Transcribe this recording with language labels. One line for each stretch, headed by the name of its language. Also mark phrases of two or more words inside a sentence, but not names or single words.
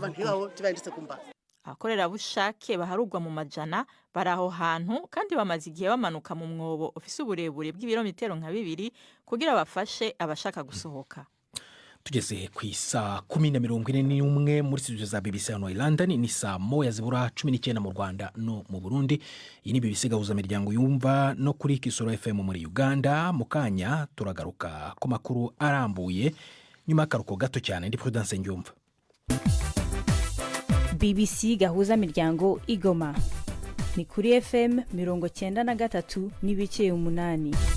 Rundi: abakorerabushake baharugwa mu majana bari aho hantu kandi bamaze igihe bamanuka mu mwobo ufise uburebure bw'ibirometero nka 2 kugira bafashe abashaka gusohoka.
Kinyarwanda: Tugeze ku isa 10:41 muri studio za BBC hano i London, ni saa 1:19 mu Rwanda no mu Burundi. Iyi ni BBC gahuza miryango yumva no kuri Kisoro FM muri Uganda. Mu kanya turagaruka ku makuru arambuye nyuma y'akaruhuko gato cyane. Ndi Prudence Ngiyumva. BBC gahuza miryango Igoma ni kuri FM 93 n'ibice 8.